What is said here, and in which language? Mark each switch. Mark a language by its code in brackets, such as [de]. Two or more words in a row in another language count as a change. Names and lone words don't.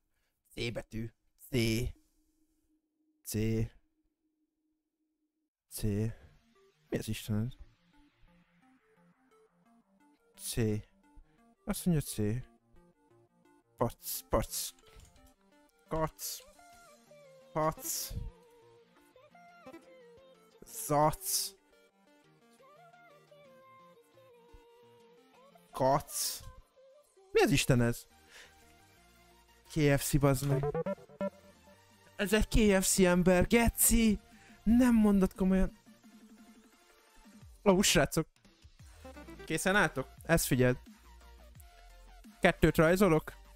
[hu] C betű. C. C. C. Mi az Isten ez? C. Azt mondja C. Pac. Pac. Kac. Pac. Zac. Kac. Mi az Isten ez? KFC, bazd meg. Ez egy KFC ember, geci! Nem mondod komolyan. Ó, srácok. Készen álltok? Ezt figyeld. 2 rajzolok.